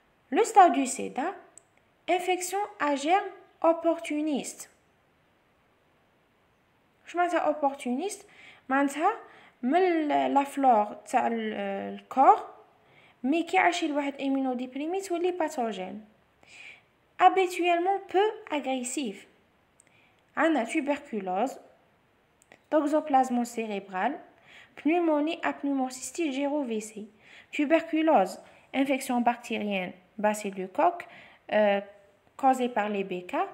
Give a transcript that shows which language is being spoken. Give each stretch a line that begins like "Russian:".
French: Le stade du SIDA, infection à germe opportuniste. Je m'entends opportuniste,
Arabic: معناتها من
French: la flore
Arabic: تاع الكور مي كيعيش الواحد
French: immunodéprimé
Arabic: تولي
French: pathogène. Habituellement peu agressif.
Arabic: عندنا
French: tuberculose, toxoplasmose cérébrale, pneumonie à pneumocystis gyrovc. Tuberculose, infection bactérienne bacille du coq causée par les BK.